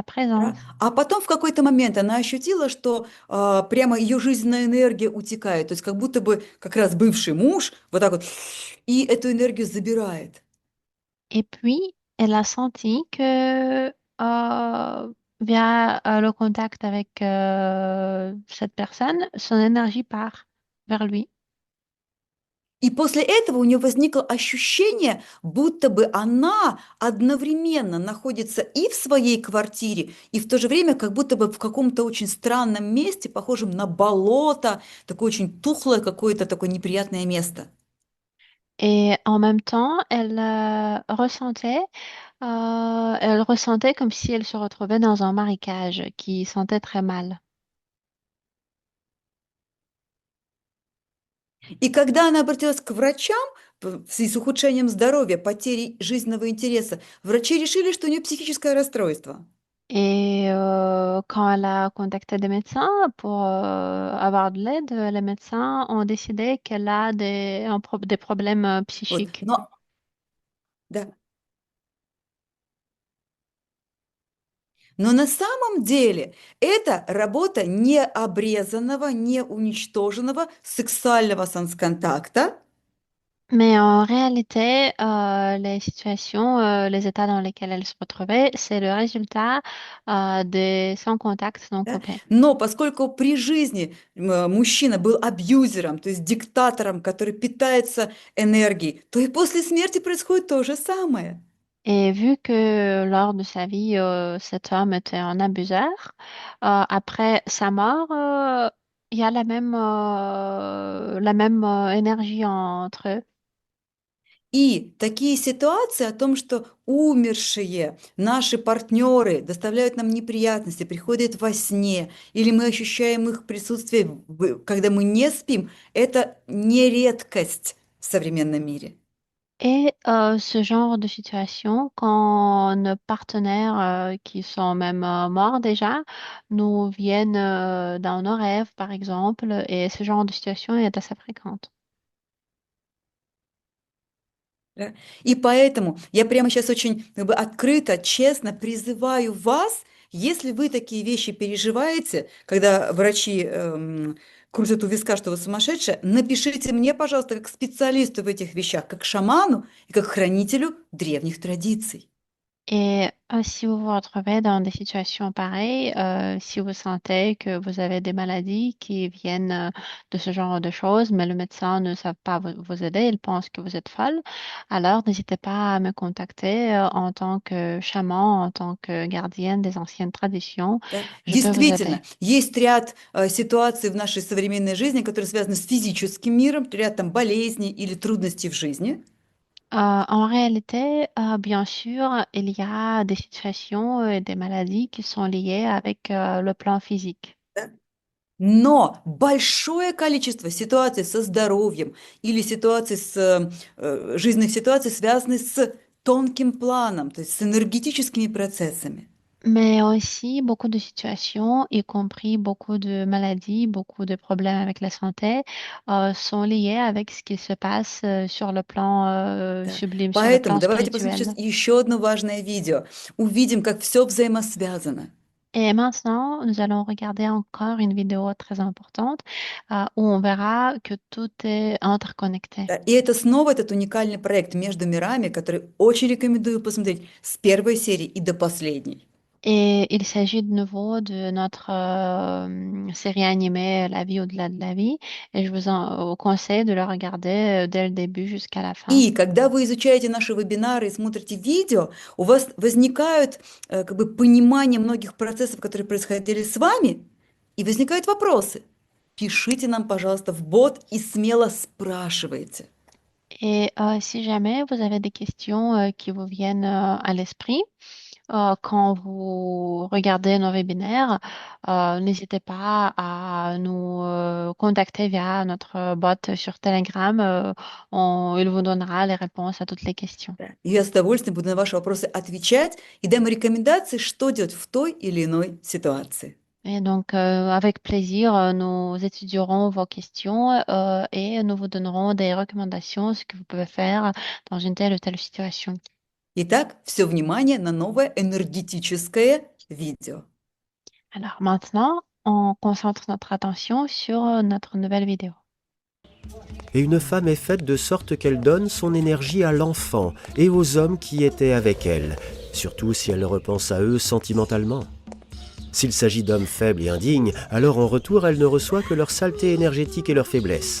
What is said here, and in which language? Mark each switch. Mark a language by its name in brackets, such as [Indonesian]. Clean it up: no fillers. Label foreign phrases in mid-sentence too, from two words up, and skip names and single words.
[Russian] Да. [French] présence. [Russian] А потом в какой-то момент она ощутила, что прямо ее жизненная энергия утекает, то есть как будто бы как раз бывший муж вот так вот и эту энергию забирает. [French] Et puis, elle a senti que via le contact avec cette personne, son énergie part vers lui. [Russian] И после этого у нее возникло ощущение, будто бы она одновременно находится и в своей квартире, и в то же время как будто бы в каком-то очень странном месте, похожем на болото, такое очень тухлое какое-то такое неприятное место. [French] Et en même temps, elle ressentait comme si elle se retrouvait dans un marécage qui sentait très mal. [Russian] И когда она обратилась к врачам в связи с ухудшением здоровья, потерей жизненного интереса, врачи решили, что у нее психическое расстройство. [French] Et quand elle a contacté des médecins pour avoir de l'aide, les médecins ont décidé qu'elle a des problèmes [Russian] Вот. [French] psychiques. [Russian] Да. Но на самом деле это работа необрезанного, не уничтоженного сексуального сансконтакта. [French] Mais en réalité, les situations, les états dans lesquels elle se retrouvait, c'est le résultat des sans contact non [Russian] Да? [French] complet. [Russian] Но поскольку при жизни мужчина был абьюзером, то есть диктатором, который питается энергией, то и после смерти происходит то же самое. [French] Et vu que lors de sa vie, cet homme était un abuseur, après sa mort, il y a la même énergie entre eux. [Russian] И такие ситуации о том, что умершие наши партнеры доставляют нам неприятности, приходят во сне, или мы ощущаем их присутствие, когда мы не спим, это не редкость в современном мире. [French] Et ce genre de situation, quand nos partenaires qui sont même morts déjà nous viennent dans nos rêves, par exemple, et ce genre de situation est assez fréquente. [Russian] Да. И поэтому я прямо сейчас очень как бы, открыто, честно призываю вас, если вы такие вещи переживаете, когда врачи крутят у виска, что вы сумасшедшая, напишите мне, пожалуйста, как специалисту в этих вещах, как шаману и как хранителю древних традиций. [French] Et si vous vous retrouvez dans des situations pareilles, si vous sentez que vous avez des maladies qui viennent de ce genre de choses, mais le médecin ne savent pas vous aider, il pense que vous êtes folle, alors n'hésitez pas à me contacter en tant que chaman, en tant que gardienne des anciennes traditions. [Russian] Да. [French] Je peux vous aider. [Russian] Действительно, есть ряд ситуаций в нашей современной жизни, которые связаны с физическим миром, ряд там болезней или трудностей в жизни. [French] En réalité, bien sûr, il y a des situations et des maladies qui sont liées avec le plan physique. [Russian] Да. Но большое количество ситуаций со здоровьем или ситуаций жизненных ситуаций связаны с тонким планом, то есть с энергетическими процессами. [French] Mais aussi beaucoup de situations, y compris beaucoup de maladies, beaucoup de problèmes avec la santé, sont liées avec ce qui se passe sur le plan [Russian] Да. [French] sublime, sur le [Russian] Поэтому [French] plan [Russian] давайте посмотрим [French] spirituel. [Russian] сейчас еще одно важное видео. Увидим, как все взаимосвязано. [French] Et maintenant, nous allons regarder encore une vidéo très importante où on verra que tout est interconnecté. [Russian] Да. И это снова этот уникальный проект «Между мирами», который очень рекомендую посмотреть с первой серии и до последней. [French] Et il s'agit de nouveau de notre série animée La vie au-delà de la vie. Et je vous conseille de la regarder dès le début jusqu'à la fin. [Russian] И когда вы изучаете наши вебинары и смотрите видео, у вас возникают как бы понимание многих процессов, которые происходили с вами, и возникают вопросы. Пишите нам, пожалуйста, в бот и смело спрашивайте. [French] Et si jamais vous avez des questions qui vous viennent à l'esprit quand vous regardez nos webinaires, n'hésitez pas à nous contacter via notre bot sur Telegram. Il vous donnera les réponses à toutes les questions. [Russian] Да. И я с удовольствием буду на ваши вопросы отвечать и дам рекомендации, что делать в той или иной ситуации. [French] Et donc, avec plaisir, nous étudierons vos questions et nous vous donnerons des recommandations, ce que vous pouvez faire dans une telle ou telle situation. [Russian] Итак, все внимание на новое энергетическое видео. [French] Alors maintenant, on concentre notre attention sur notre nouvelle vidéo. Et une femme est faite de sorte qu'elle donne son énergie à l'enfant et aux hommes qui étaient avec elle, surtout si elle repense à eux sentimentalement. S'il s'agit d'hommes faibles et indignes, alors en retour elle ne reçoit que leur saleté énergétique et leur faiblesse.